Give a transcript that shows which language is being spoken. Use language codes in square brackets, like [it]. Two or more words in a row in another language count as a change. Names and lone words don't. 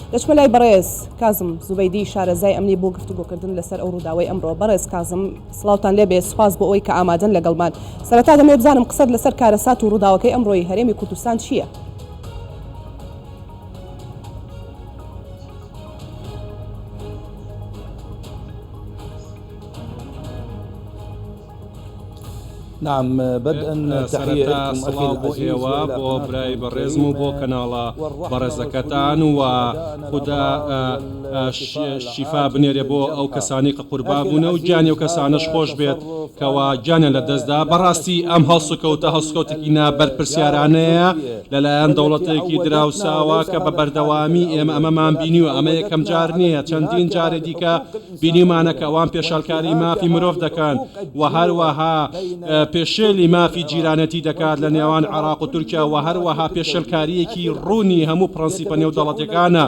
[ckb] دەچمە لای بەڕێز کازم زوبەیدی شارەزای ئەمنی بۆ گفتوگۆکردن لەسەر ئەو ڕووداوەی ئەمڕۆ. بەڕێز کازم سڵاوتان لێبێ، سوپاس بۆ ئەوەی کە ئامادەن لەگەڵمان. سەرەتا دەمێ بزانم قسەت لەسەر کارەسات و ڕووداوەکەی ئەمڕۆی هەرێمی کوردستان چییە؟ [ar] نعم بدءا تحية لكم أخي العزيز [ckb] بۆ برای بەڕێزم و بۆ کەناڵە بەڕێزەکەتان و خوددا شیفا بنێرێ بۆ ئەو کەسانی کە قوربان بوون و گیانی ئەو کەسانش خۆش بێت کەوا گیانیان لە دەستدا. بەڕاستی ئەم هەڵسوکەوتێکی نابەرپرسیارانەیە لەلایەن دەوڵەتێکی دراوساوە کە بە بەردەوامی ئێمە ئەمەمان بینی و ئەمە یەکەم جار نییە، چەندین جارێ دیکە بینیمانە کە ئەوان پێشەڵکاری مافی مرۆڤ دەکەن و هەروەها پێشێلی مافی جیرانەتی دەکات لە نێوان عێراق و تورکیا و هەروەها پێشەلکاریەکی ڕوونی هەموو پرەنسیپە نێودەوڵەتیەکانە.